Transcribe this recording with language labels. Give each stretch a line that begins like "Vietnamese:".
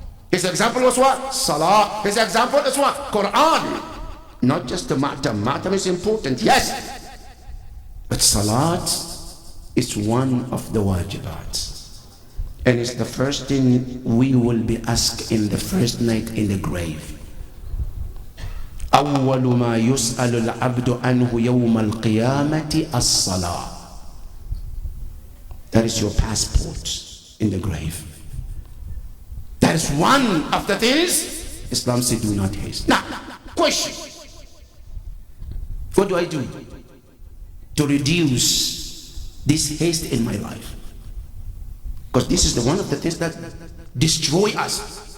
English: His example was what? Salah. His example is what? Quran. Not just the ma'tam. Ma'tam is important, yes. But salat is one of the wajibat. And it's the first thing we will be asked in the first night in the grave.
Arabic: أول ما يسأل العبد عنه يوم القيامة الصلاة.
English: That is your passport in the grave. That is one of the things Islam said do not haste. Now, question. What do I do to reduce this haste in my life. Because this is one of the things that destroy us.